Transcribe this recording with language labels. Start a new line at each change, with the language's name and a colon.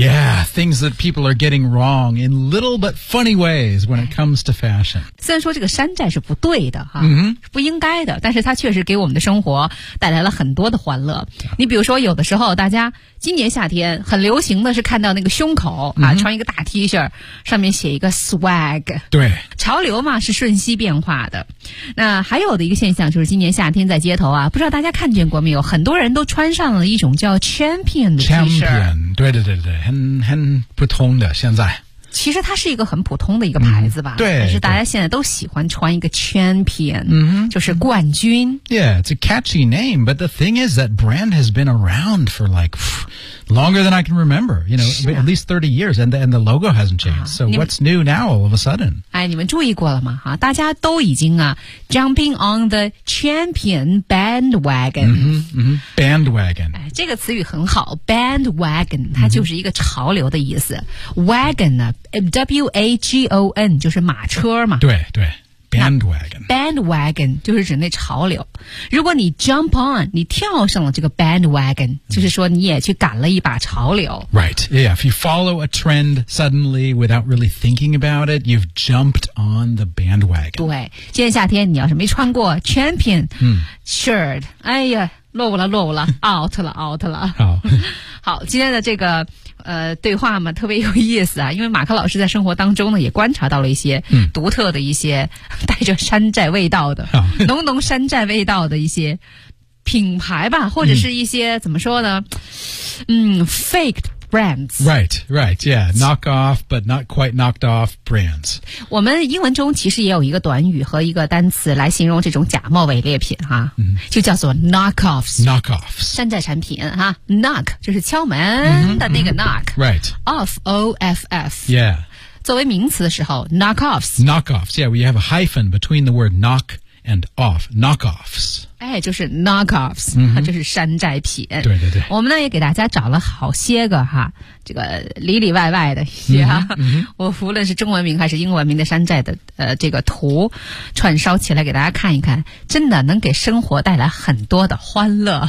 English: Yeah, things that people are getting wrong in little but funny ways when it comes to fashion.
Chinese: 虽然说这个山寨是不对的、啊 mm-hmm. 不应该的，但是它确实给我们的生活带来了很多的欢乐。你比如说有的时候大家今年夏天很流行的是看到那个胸口啊、mm-hmm. 穿一个大 T 恤上面写一个 swag。对。潮流嘛是瞬息变化的。那还有的一个现象就是今年夏天在街头啊，不知道大家看见过没有，很多人都穿上了一种叫 champion 的 T-shirt。对对对对，很普通的，现在其实它是一个很普通的一个牌子吧、嗯、对，但是大家现在都喜欢穿一个 champion、嗯、就是冠军。
English: Yeah, it's a catchy name, but the thing is that brand has been around for like longer than I can remember, you know,、啊、 at least 30 years, and the logo hasn't changed.、啊、 so what's new now all of a sudden?
Chinese: 哎，你们注意过了吗、啊、大家都已经啊
English: jumping on the champion bandwagon、
Chinese: 嗯嗯、bandwagon、哎、这个词语很好， bandwagon 它就是一个潮流的意思、嗯、wagon 呢W-A-G-O-N 就是马车嘛，对对， bandwagon 就是指那潮流。如果你
English: jump on,
Chinese: 你跳上了这个 bandwagon、mm-hmm. 就是说你也去赶了一把潮流。
English: Right, yeah, if you follow a trend suddenly without really thinking about it, you've jumped on the bandwagon.
Chinese: 对，今天夏天你要是没穿过 champion shirt、mm-hmm. 哎呀，落伍了落伍了out了好，今天的这个对话嘛特别有意思啊，因为马克老师在生活当中呢也观察到了一些独特的一些、嗯、带着山寨味道的浓浓山寨味道的一些品牌吧，或者是一些、嗯、怎么说呢，嗯
English: faked brands. Right, right, yeah, knock off but not quite knocked off brands.
Chinese: 我们英文中其实也有一个短语和一个单词来形容这种假冒伪劣品哈、啊嗯、就叫做
English: knock offs.
Chinese: 山寨产品哈、啊、knock 就是敲门的那个 knock.、
English: Mm-hmm, right. Off, O-F-F. Yeah.
Chinese: 作为名词的时候
English: knock offs. Knock offs, yeah, we have a hyphen between the word knock and off, knock offs.
Chinese: 哎，就是 knockoffs、 mm-hmm. 就是山寨品。对对对，我们呢也给大家找了好些个哈，这个里里外外的些哈、 mm-hmm. 我无论是中文名还是英文名的山寨的这个图串烧起来给大家看一看，真的能给生活带来很多的欢乐、